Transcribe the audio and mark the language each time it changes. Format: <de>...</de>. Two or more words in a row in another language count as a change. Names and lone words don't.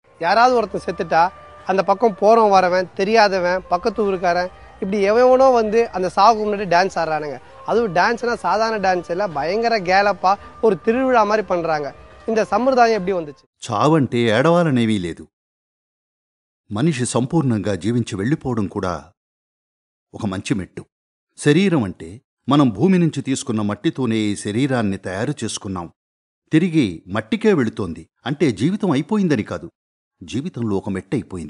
<ta>யாராவது ஒருத்தன் செத்துட்டா அந்த பக்கம் போகிறவன் வரவன் தெரியாதவன் பக்கத்து ஊருக்காரன் இப்படி எவனோ வந்து அந்த சாவுக்கு முன்னாடி டான்ஸ் ஆடுறானுங்க. அதுவும் டான்ஸ்னால் சாதாரண டான்ஸ் இல்லை, பயங்கர கேலப்பாக ஒரு திருவிழா மாதிரி பண்ணுறாங்க. இந்த சம்பிரదాయం எப்படி வந்துச்சு?</ta> <te>చావంటే ఏడవాలనేవీ లేదు. మనిషి సంపూర్ణంగా జీవించి వెళ్ళిపోవడం కూడా ఒక మంచి మెట్టు. శరీరం అంటే మనం భూమి నుంచి తీసుకున్న మట్టితోనే ఈ శరీరాన్ని తయారు చేసుకున్నాం. తిరిగి మట్టికే వెళుతోంది అంటే జీవితం అయిపోయిందని కాదు, జీవితంలో ఒక మెట్టయిపోయింది.</te>